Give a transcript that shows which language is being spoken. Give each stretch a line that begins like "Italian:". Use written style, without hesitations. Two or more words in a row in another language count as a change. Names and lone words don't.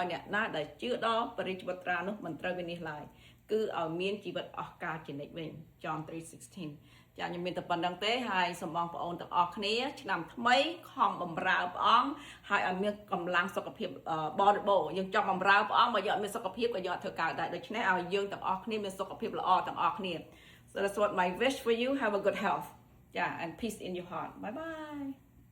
Khmer: អ្នកណាដែលជឿដល់ព្រះរាជបុត្រានោះមិនត្រូវវិនិច្ឆ័យឡើយគឺឲ្យមានជីវិតអស់កលជានិច្ចវិញ John 3:16 ចាខ្ញុំមានតែប៉ុណ្្នឹងទេហើយសូមបងប្អូនទាំងអស់គ្នាឆ្នាំថ្មីខំបម្រើព្រះអង្គហើយឲ្យមានកម្លាំងសុខភាពបរិបូរណ៍យើងចង់បម្រើព្រះអង្គបើយើងអត់មានសុខភាពក៏យើងអត់ធ្វើកើតដែរដូច្នេះឲ្យយើងទាំងអស់គ្នាមានសុខភាពល្អទាំងអស់គ្នា
English: So that's what my wish for you have a good health yeah and peace in your heart bye bye